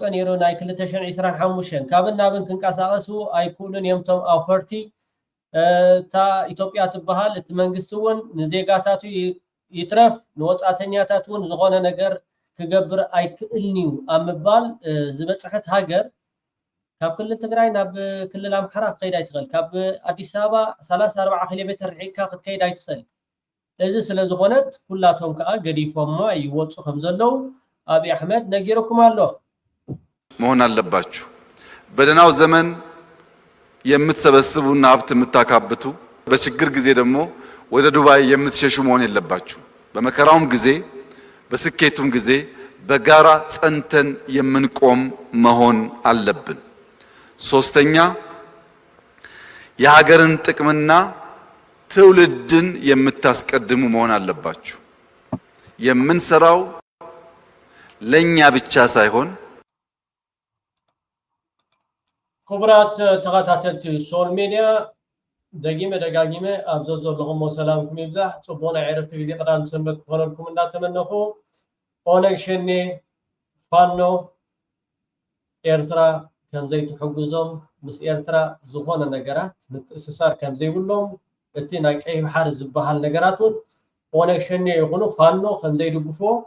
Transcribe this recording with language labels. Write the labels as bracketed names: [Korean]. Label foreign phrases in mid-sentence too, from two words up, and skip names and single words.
[Tigrinya] ነይሩ ናይ 2025 ካብን ናብን ክንቀሳቀሱ ኣይክእሉን እዮም ቶም ኣፈርቲ እታ ኢትዮጵያ ትበሃል እቲ መንግስቲ እውን ንዜጋታቱ ይትረፍ ንወፃተኛታት እውን ዝኾነ ነገር ክገብር ኣይክእልኒው ኣብ ምባል ዝበፅሐት ሃገር ካብ ክልል ትግራይ ናብ ክልል ኣምሓራ ክትከይድ ኣይትኽእል ካብ ኣዲስ ኣበባ 34 ኪሎ ሜትር ርሒቅካ ክትከይድ ኣይትኽእል እዚ ስለ ዝኾነት ኩላቶም ከዓ ገዲፎማ ይወፁ ከም ዘለው አብይ አህመድ ነጊሩኩም አሎ [Amharic] መሆን አለባችሁ በደናው ዘመን የምትሰበስቡና ሀብት የምታካብቱ በችግር ጊዜ ደግሞ ወደ ዱባይ የምትሸሹ መሆን የለባችሁ በመከራውም ጊዜ በስኬቱም ጊዜ በጋራ ጸንተን የምንቆም መሆን አለብን ሶስተኛ የሀገርን ጥቅምና ትውልድን የምታስቀድሙ መሆን አለባችሁ የምንሰራው ለኛ ብቻ ሳይሆን [Tigrinya] ክቡራት ተኸታተልቲ ሶል ሚዲያ ደጋጊመ ኣብዞ ዘለኹም ሰላምኩም ይብዛሕ ጽቡቕ ናይ ዕረፍቲ ግዜ ቀዳም ሰንበት ክኾነልኩም እንዳተመነኹ ኦነግ ሸኔ ፋኖ ኤርትራ ከምዘይ ትሕግዞም ምስ ኤርትራ ዝኾነ ነገራት ምትእስሳር ከምዘይብሎም እቲ ናይ ቀይ ባሕር ዝበሃል ነገራቱን ኦነግ ሸኔ ይኹኑ ፋኖ ከምዘይ ድግፎ